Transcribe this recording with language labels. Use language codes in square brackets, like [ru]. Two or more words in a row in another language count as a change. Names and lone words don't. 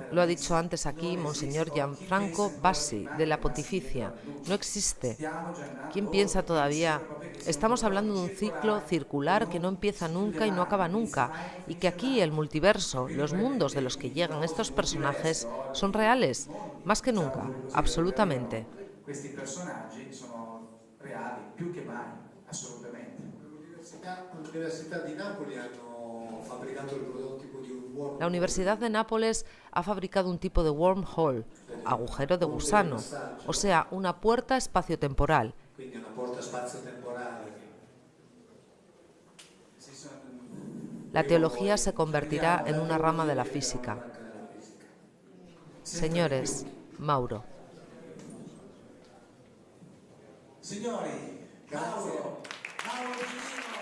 [es] Lo ha dicho antes aquí Monseñor Gianfranco Bassi, de la Pontificia. No existe. ¿Quién piensa todavía? Estamos hablando de un ciclo circular que no empieza nunca y no acaba nunca, y que aquí el multiverso, los mundos de los que llegan estos personajes, son reales, más que nunca, absolutamente. [it] Questi personaggi sono reali più che mai, assolutamente. L'Università di Napoli hanno fabbricato il prototipo di un wormhole. [es] La Universidad de Nápoles ha fabricado un tipo de wormhole, agujero de gusano, o sea, una puerta espaciotemporal. [it] Quindi una porta spazio-temporale. [es] La teología se convertirá en una rama de la física. Señores, Mauro. [it] Signori, Mauro